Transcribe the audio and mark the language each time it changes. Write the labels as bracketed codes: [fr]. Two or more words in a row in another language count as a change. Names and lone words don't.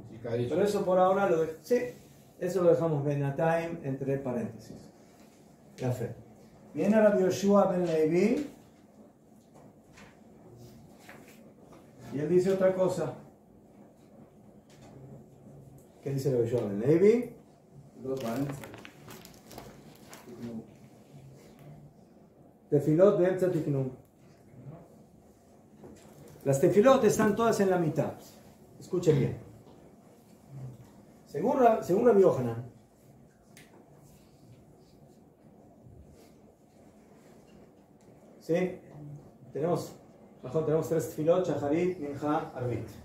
[es] Pero eso por ahora eso lo dejamos Benatayim entre paréntesis. Ya fe. Viene Rabbi Yoshua ben Levi y él dice otra cosa. ¿Qué dice Rabbi Yoshua ben Levi? [he] תפילות באמצע תקנום. [es] Las tefilot están todas en la mitad. Escuchen bien. Según Rabbi Yohanan, ¿sí? Tenemos tres tefilot, Shacharit, Mincha, Arbit.